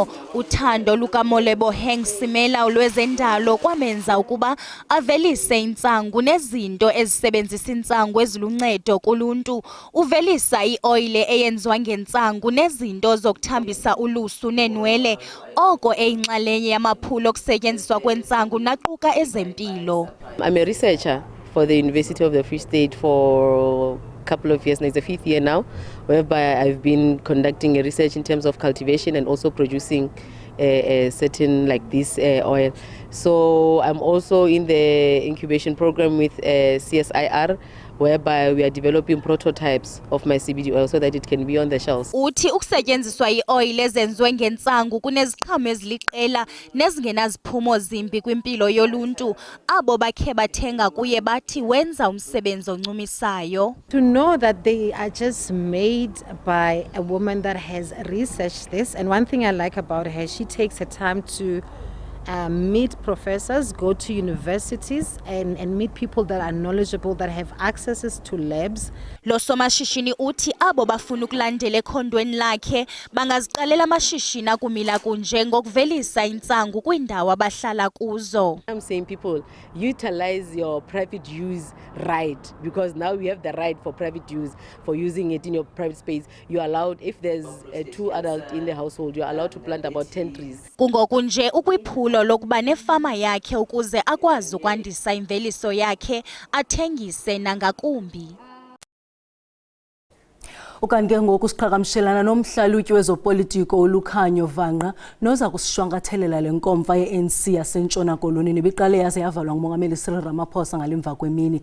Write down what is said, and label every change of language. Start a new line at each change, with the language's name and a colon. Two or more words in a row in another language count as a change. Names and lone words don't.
Xhosa: Uthando lukaMolebo Simela olwezendalo kwamenza ukuba avelise intsangu nezinto ezisebenzisa intsangu eziluncedo kuluntu. Uvelisa ioile eyenziwa ngentsangu nezinto zokuthambisa ulusu nenwele, oko eyinxalenye yamaphulo okusetyenziswa kwentsangu naquka ezempilo.
English: I'm a researcher for the University of the Free State for couple of years now. It's the 5th year now, whereby I've been conducting a research in terms of cultivation and also producing a certain like this oil. So I'm also in the incubation program with CSIR, whereby we are developing prototypes of my CBD oil so that it can be on the shelves.
Xhosa: Uthi ukusetyenziswa ioil ezenziwe ngentsangu kuneziqhamo eziliqela nezingenaziphumo zimbi kwimpilo yoluntu. Abo bakhe bathenga kuye bathi wenza umsebenzi oncumisayo.
English: To know that they are just made by a woman that has researched this, and one thing I like about her, she takes her time to meet professors, go to universities and meet people that are knowledgeable, that have accesses to labs.
Xhosa: Lo somashishini uthi abo bafuna ukulandela ekhondweni lakhe bangaziqalela amashishini akumila kunje ngokuvelisa intsangu kwindawo abahlala kuzo.
English: I'm saying people utilize your private use right, because now we have the right for private use, for using it in your private space. You're allowed, if there's 2 adults in the household, you're allowed to plant about 10 trees.
Xhosa: Kungokunje ukwiphulo lokuba nefama yakhe ukuze akwazi ukwandisa imveliso yakhe athengise nangakumbi. Ukanti ngoku siqhagamshelana nomhlalutyi wezopolitiko uLukhanyo Vanqa noza kusishwankathelela lenkomfa ye-ANC yaseNtshona Koloni nebiqale yaze yavalwa ngumongameli Cyril Ramaphosa ngalemva kwemini.